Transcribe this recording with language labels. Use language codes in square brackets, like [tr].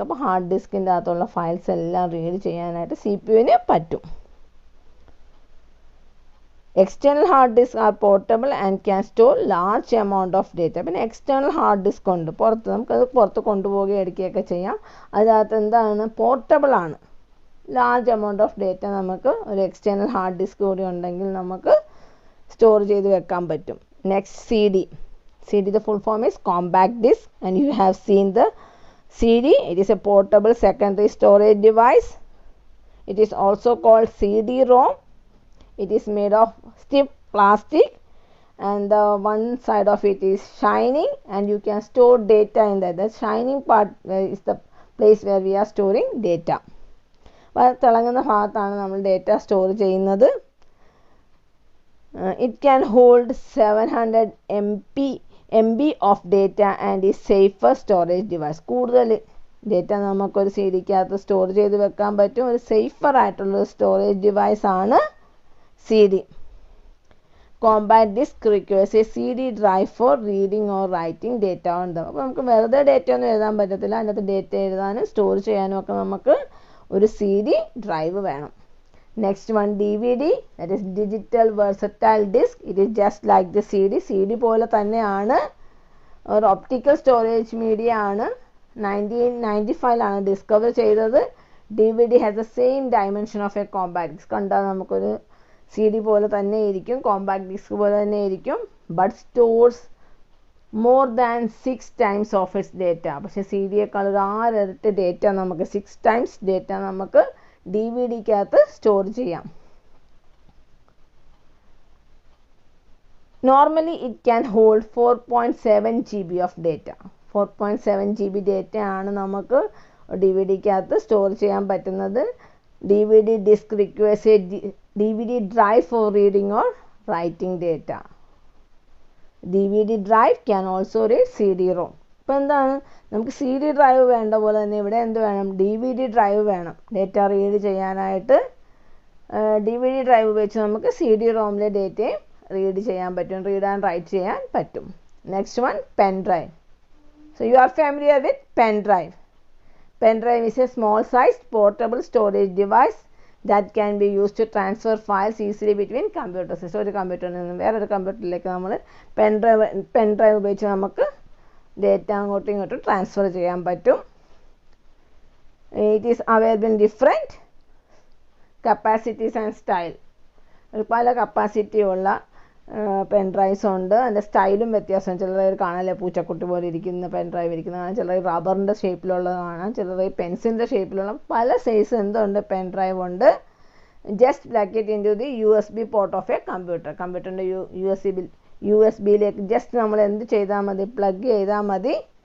[ml] അപ്പോൾ ഹാർഡ് ഡിസ്കിൻ്റെ അകത്തുള്ള ഫയൽസ് എല്ലാം റീഡ് ചെയ്യാനായിട്ട് CPUവിന് പറ്റും. [en] External hard disks are portable and can store large amount of data. [ml] പിന്നെ എക്സ്റ്റേണൽ ഹാർഡ് ഡിസ്ക് ഉണ്ട്, നമുക്കത് പുറത്ത് കൊണ്ടുപോവുകയും എടുക്കുകയൊക്കെ ചെയ്യാം. അതിനകത്ത് എന്താണ്, പോർട്ടബിൾ ആണ്. ലാർജ് എമൗണ്ട് ഓഫ് ഡേറ്റ നമുക്ക് ഒരു എക്സ്റ്റേണൽ ഹാർഡ് ഡിസ്ക് കൂടി ഉണ്ടെങ്കിൽ നമുക്ക് സ്റ്റോർ ചെയ്ത് വെക്കാൻ പറ്റും. [en] Next CD, the full form is compact disk and you have seen the CD. It is a portable secondary storage device. It is also called CD-ROM. It is made of stiff plastic and the one side of it is shining and you can store data in that. The shining part is the place where we are storing data. [ml] തിളങ്ങുന്ന ഭാഗത്താണ് നമ്മൾ data store ചെയ്യുന്നത്. [en] It can hold 700 MB of data and is safer storage device. [ml] കൂടുതൽ data നമുക്കൊരു CDക്കകത്ത് store ചെയ്ത് വെക്കാൻ പറ്റും. ഒരു സേഫർ ആയിട്ടുള്ള സ്റ്റോറേജ് ഡിവൈസ് ആണ് CD. [en] Compact disk requires a CD drive for reading or writing data on them. [ml] അപ്പോൾ നമുക്ക് വെറുതെ ഡേറ്റ ഒന്നും എഴുതാൻ പറ്റത്തില്ല, അതിനകത്ത് ഡേറ്റ എഴുതാനും സ്റ്റോർ ചെയ്യാനും ഒക്കെ നമുക്ക് ഒരു CD ഡ്രൈവ് വേണം. [en] Next one DVD, that is digital versatile disk. It is just like the [ml] CD പോലെ തന്നെയാണ്, ഒരു ഒപ്റ്റിക്കൽ സ്റ്റോറേജ് മീഡിയ ആണ്. 1995ലാണ് ഡിസ്കവർ ചെയ്തത്. [en] DVD has the same dimension of a compact disk. [ml] കണ്ടാൽ നമുക്കൊരു CD പോലെ തന്നെ ഇരിക്കും, കോമ്പാക്ട് ഡിസ്ക് പോലെ തന്നെ ഇരിക്കും, [en] But stores more than 6 times of its data. [ml] പക്ഷേ CDയേക്കാൾ ഒരു 6 ഇരട്ടി ഡേറ്റ നമുക്ക് 6 times ഡേറ്റ നമുക്ക് DVDക്കകത്ത് സ്റ്റോർ ചെയ്യാം. [en] Normally it can hold 4.7 GB of data. [ml] 4.7 GB data ആണ് നമുക്ക് DVDക്കകത്ത് സ്റ്റോർ ചെയ്യാൻ പറ്റുന്നത്. [en] DVD disk requires a DVD drive for reading or writing data. DVD drive can also read CD-ROM. [ml] ഇപ്പോൾ എന്താണ്, നമുക്ക് CD ഡ്രൈവ് വേണ്ട പോലെ തന്നെ ഇവിടെ എന്ത് വേണം, DVD ഡ്രൈവ് വേണം ഡേറ്റ റീഡ് ചെയ്യാനായിട്ട്. DVD ഡ്രൈവ് ഉപയോഗിച്ച് നമുക്ക് CD-ROMലെ ഡേറ്റയും റീഡ് ചെയ്യാൻ പറ്റും, റീഡ് ആൻഡ് റൈറ്റ് ചെയ്യാൻ പറ്റും. [en] Next one pen drive. So you are familiar with pen drive. Pen drive is a small sized portable storage device that can be used to transfer files easily between computers. [ml] So ഒരു കമ്പ്യൂട്ടറിൽ നിന്നും വേറൊരു കമ്പ്യൂട്ടറിലേക്ക് നമ്മൾ pen drive ഉപയോഗിച്ച് നമുക്ക് data അങ്ങോട്ടും ഇങ്ങോട്ടും ട്രാൻസ്ഫർ ചെയ്യാൻ പറ്റും. [en] It is available in different capacities and style. [ml] പല കപ്പാസിറ്റി ഉള്ള പെൻ ഡ്രൈവ്സ് ഉണ്ട്. അതിൻ്റെ സ്റ്റൈലും വ്യത്യാസം. ചിലർ കാണാല്ലേ പൂച്ചക്കുട്ടി പോലെ ഇരിക്കുന്ന പെൻ ഡ്രൈവ് ഇരിക്കുന്നത് കാണാം, ചിലർ റബ്ബറിൻ്റെ ഷേപ്പിലുള്ളത് കാണാം, ചിലർ പെൻസിലിൻ്റെ ഷേപ്പിലുള്ള പല സൈസ് എന്തുണ്ട് പെൻ ഡ്രൈവ് ഉണ്ട്. [en] Just plug it into the USB port of a computer. [ml] കമ്പ്യൂട്ടറിൻ്റെ USB-യിലേക്ക് ജസ്റ്റ് നമ്മൾ എന്ത് ചെയ്താൽ മതി, [en] Plug ചെയ്താൽ മതി.